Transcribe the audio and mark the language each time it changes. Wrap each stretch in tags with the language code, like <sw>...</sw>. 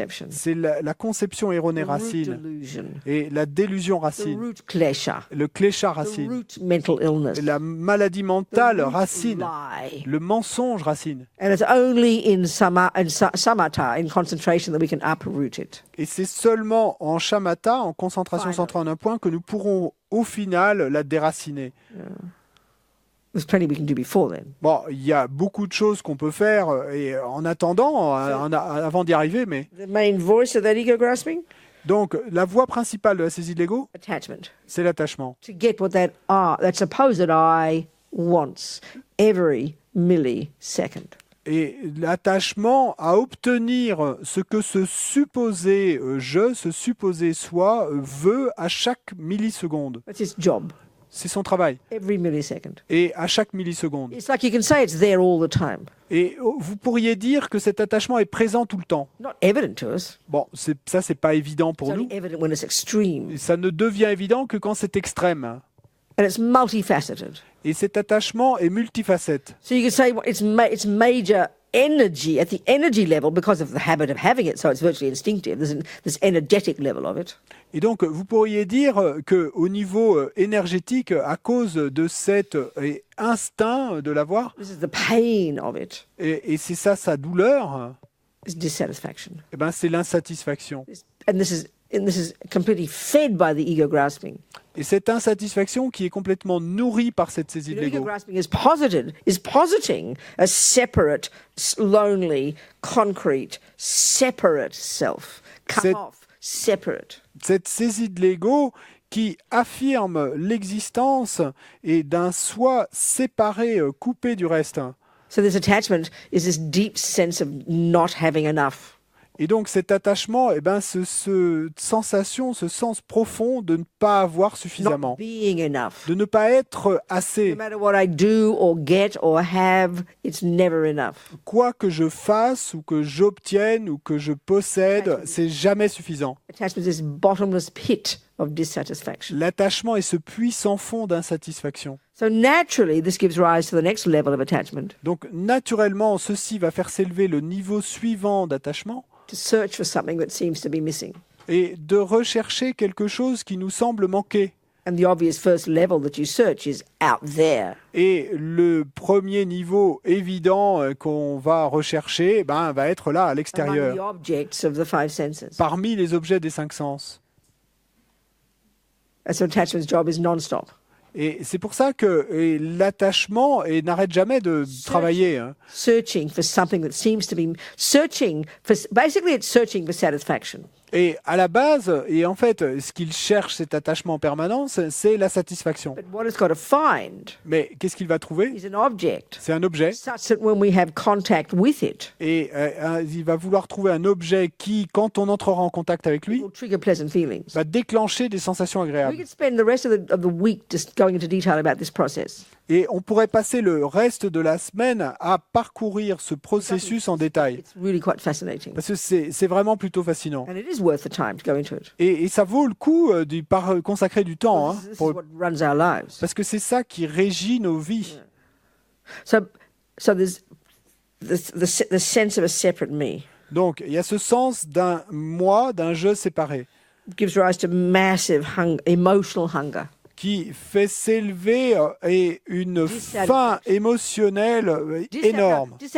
<fr>C'est la conception erronée racine, et la délusion racine, le klesha racine, la maladie mentale racine, le mensonge racine.</fr> <en>And it's only in samatha, in concentration, that we can uproot it.</en> <fr>Et c'est seulement en shamatha, en concentration centrée en un point, que nous pourrons au final la déraciner.</fr> <en>There's plenty we can do before then.</en> <fr>Bon, il y a beaucoup de choses qu'on peut faire et en attendant, avant d'y arriver, mais...</fr> <en>The main voice of that ego grasping?</en> <fr>Donc, la voie principale de la saisie de l'ego, c'est l'attachement.</fr> <en>To get what that supposed I wants every millisecond.</en> <fr>Et l'attachement à obtenir ce que ce supposé je, ce supposé soi veut à chaque milliseconde.</fr> <en>That's his job.</en> <fr>C'est son travail.</fr> <en>Every millisecond.</en> <fr>Et à chaque milliseconde.</fr> <en>It's like you can say it's there all the time.</en> <fr>Et vous pourriez dire que cet attachement est présent tout le temps.</fr> <en>Not evident to us.</en> <fr>Bon, ça c'est pas évident pour nous.</fr> <en>Evident when it's extreme.</en> <fr>Ça ne devient évident que quand c'est extrême.</fr> <en>And it's multifaceted. Et cet attachement est multifacette. So you could say it's major energy at the energy level because of the habit of having it, so it's virtually instinctive. There's this energetic level of it.</en> <fr>Et donc, vous pourriez dire qu'au niveau énergétique, à cause de cet instinct de l'avoir,</fr> <en>this is the pain of it.</en> <fr>Et c'est ça sa douleur,</fr> <en>It's dissatisfaction.</en> <fr>Eh ben, c'est l'insatisfaction.</fr> <en>And this is completely fed by the ego grasping.</en> <fr>Et cette insatisfaction qui est complètement nourrie par cette saisie de l'ego.</fr> <en>Ego grasping is positing a separate, lonely, concrete, separate self, cut off, separate.</en> <fr>Cette saisie de l'ego qui affirme l'existence et d'un soi séparé, coupé du reste.</fr> <en>So this attachment is this deep sense of not having enough.</en> <fr>Et donc cet attachement, eh ben, sensation, ce sens profond de ne pas avoir suffisamment, de ne pas être assez.</fr> <en>No matter what I do or get or have, it's never enough.</en> <fr>Quoi que je fasse ou que j'obtienne ou que je possède, c'est jamais suffisant.</fr> <en>Attachment is this bottomless pit of dissatisfaction.</en> <fr>L'attachement est ce puits sans fond d'insatisfaction.</fr> <en>So naturally, this gives rise to the next level of attachment.</en> <fr>Donc naturellement, ceci va faire s'élever le niveau suivant d'attachement.</fr> <en>To search for something that seems to be missing.</en> <fr>Et de rechercher quelque chose qui nous semble manquer.</fr> <en>And the obvious first level that you search is out there.</en> <fr>Et le premier niveau évident qu'on va rechercher, ben, va être là, à l'extérieur.</fr> <en>Among the objects of the five senses.</en> <fr>Parmi les objets des cinq sens.</fr> <en>And so attachment's job is non-stop.</en> <fr>Et c'est pour ça que l'attachement n'arrête jamais de travailler.</fr> <en>Searching for something that seems to be basically it's searching for satisfaction.</en> <fr>Et à la base, et en fait, ce qu'il cherche, cet attachement en permanence, c'est la satisfaction.</fr> <en>But what it's got to find</en> <fr>Mais qu'est-ce qu'il va trouver?</fr> <en>is an object.</en> <fr>C'est un objet.</fr> <en>Such that when we have contact with it,</en> <fr>et il va vouloir trouver un objet qui, quand on entrera en contact avec lui,</fr> <en>will trigger pleasant feelings.</en> <fr>va déclencher des sensations agréables.</fr> <en>We could spend the rest of the week just going into detail about this process.</en> <fr>Et on pourrait passer le reste de la semaine à parcourir ce processus en détail.</fr> <en>It's really quite fascinating.</en> <fr>Parce que c'est vraiment plutôt fascinant.</fr> <en>And it is worth the time to go into it.</en> <fr>Et ça vaut le coup de consacrer du temps.</fr> <en>This is what runs our lives.</en> <fr>Parce que c'est ça qui régit nos vies.</fr> <en>So there's the sense of a separate me.</en> <fr>Donc, il y a ce sens d'un moi, d'un je séparé.</fr> <en>It gives rise to massive emotional hunger.</en> <fr>Qui fait s'élever une faim émotionnelle énorme.</fr>